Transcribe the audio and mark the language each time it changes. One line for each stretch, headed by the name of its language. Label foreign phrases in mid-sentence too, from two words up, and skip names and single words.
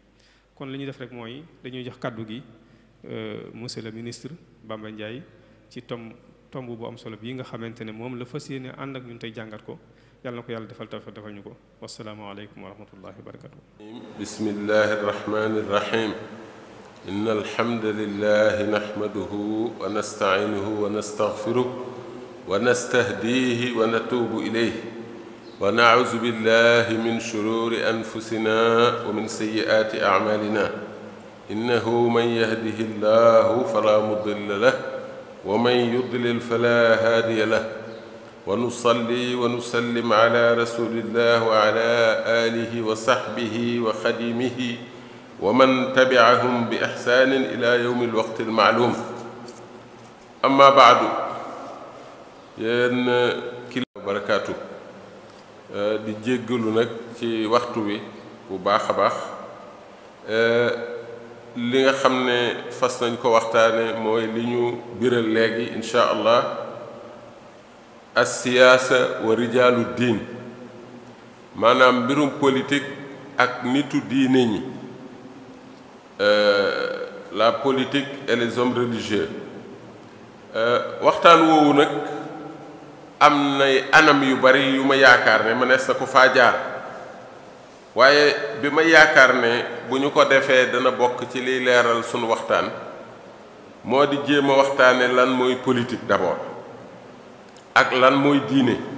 Wolof: kon li ñuy def rek mooy dañuy jox kàddu gi
French: monsieur le ministre
Wolof: Bamba Ndiaye ci tomb bu am solo bii nga xamante ne moom la fas yéene ànd ak ñun tey jàngat ko. yàlla na ko yàlla defal tawfiq defal ñu ko.
Arabic: والسلام عليكم ورحمة الله وبركاته. بسم الله الرحمن الرحيم. إن الحمد لله نحمده ونستعينه ونستغفره ونستهديه ونتوب إليه ونعوذ بالله من شرور أنفسنا ومن سيئات أعمالنا. إنه من يهده الله فلا مضل له ومن يضلل فلا هادي له. ونصلي ونسلم على رسول الله وعلى آله وصحبه وخادمه ومن تبعهم بإحسان إلى يوم الوقت المعلوم. أما بعد,
Wolof: yéen kilifa barakaatu, di jéggalu nag ci waxtu wi bu baax a baax. li nga xam ne fas nañ ko waxtaane mooy li ñu biral léegi
Arabic: إن شاء الله, السياسة ورجال الدين,
Wolof: maanaam mbirum politique ak nitu diine ñi,
French: la politique et les hommes religieux.
Wolof: waxtaan woowu nag am nay anam yu bari yu ma yaakaar ne mënees na ko faa jaar, waaye bi ma yaakaar ne bu ñu ko defee dana bokk ci liy leeral sunu waxtaan moo di jéem a waxtaane lan mooy
French: politique d'abord
Wolof: ak lan mooy diine.